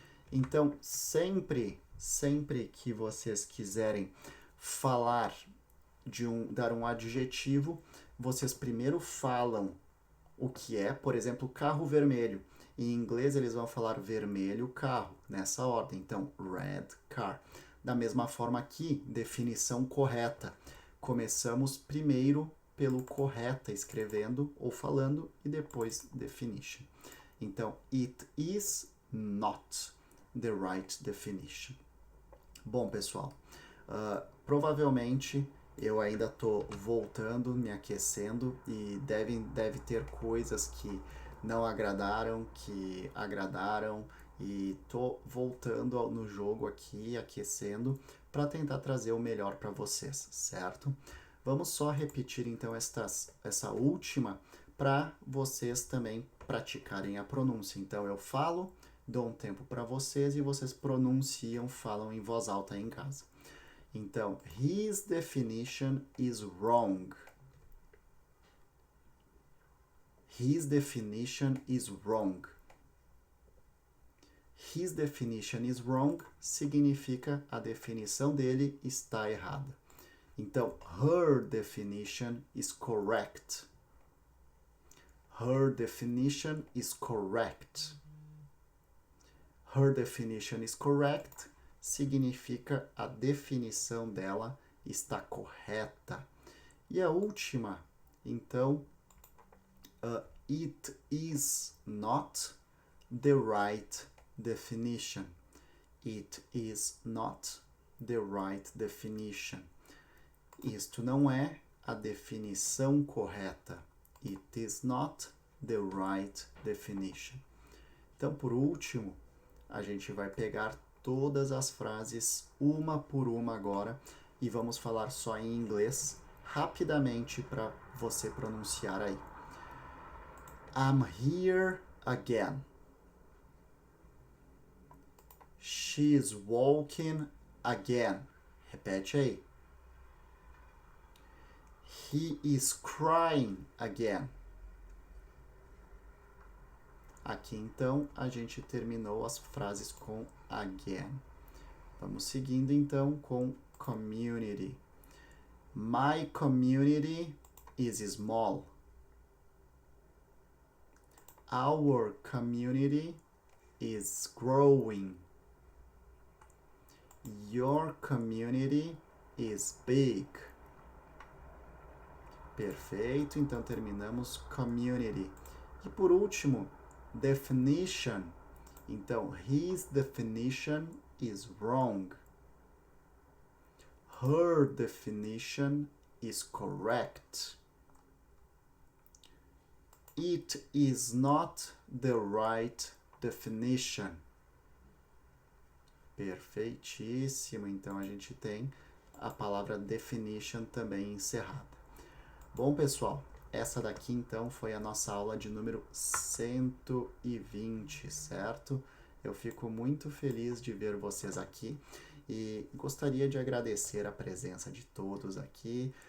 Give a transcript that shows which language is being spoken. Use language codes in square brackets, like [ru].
[pt] Então, sempre que vocês quiserem falar dar um adjetivo, vocês primeiro falam o que é, por exemplo, carro vermelho. Em inglês eles vão falar vermelho carro, nessa ordem. Então, [en] red car. [pt] Da mesma forma aqui, definição correta. Começamos primeiro pelo correta, escrevendo ou falando, e depois definition. [en] Então, it is not the right definition. [pt] Bom, pessoal, provavelmente eu ainda estou voltando, me aquecendo, e deve ter coisas que não agradaram, que agradaram, e tô voltando no jogo aqui, aquecendo, para tentar trazer o melhor para vocês, certo? Vamos só repetir então essa última para vocês também praticarem a pronúncia. Então eu falo, dou um tempo para vocês e vocês pronunciam, falam em voz alta em casa. [en] Então, his definition is wrong. His definition is wrong. His definition is wrong [pt] significa a definição dele está errada. [en] Então, her definition is correct. Her definition is correct. Her definition is correct [pt] significa a definição dela está correta. E a última [en] Então, it is not the right definition. It is not the right definition. [pt] Isto não é a definição correta. [en] It is not the right definition. [pt] Então, por último, a gente vai pegar todas as frases uma por uma agora e vamos falar só em inglês rapidamente para você pronunciar aí. [en] I'm here again. She's walking again. [pt] Repete aí. [en] He is crying again. [pt] Aqui então a gente terminou as frases com again. Vamos seguindo então com community. [en] My community is small. Our community is growing. Your community is big. [pt] Perfeito, então terminamos community. E por último, definition. [en] Então, his definition is wrong. Her definition is correct. It is not the right definition. [pt] Perfeitíssimo. Então, a gente tem a palavra definition também encerrada. Bom, pessoal, essa daqui então foi a nossa aula de número 120, certo? Eu fico muito feliz de ver vocês aqui e gostaria de agradecer a presença de todos aqui.